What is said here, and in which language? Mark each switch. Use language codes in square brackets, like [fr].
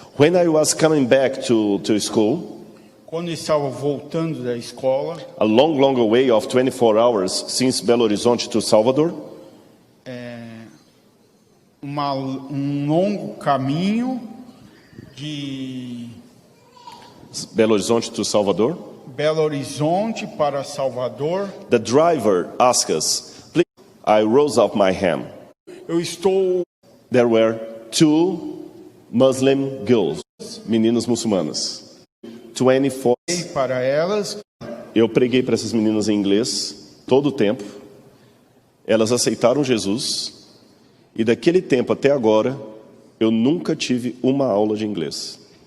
[en] When I was coming back to school, [pt] quando eu estava voltando da escola, [en] a long way of 24 hours since Belo Horizonte to Salvador, [pt] longo caminho de [en] Belo Horizonte to Salvador. [pt] Belo Horizonte para Salvador. [en] The driver asked us, please. I rose up my hand. There were 2 Muslim girls, [pt] meninas muçulmanas. [en] 24. [pt] Para elas. Eu preguei para essas meninas em inglês todo o tempo. Elas aceitaram Jesus. E daquele tempo até agora, eu nunca tive uma aula de inglês.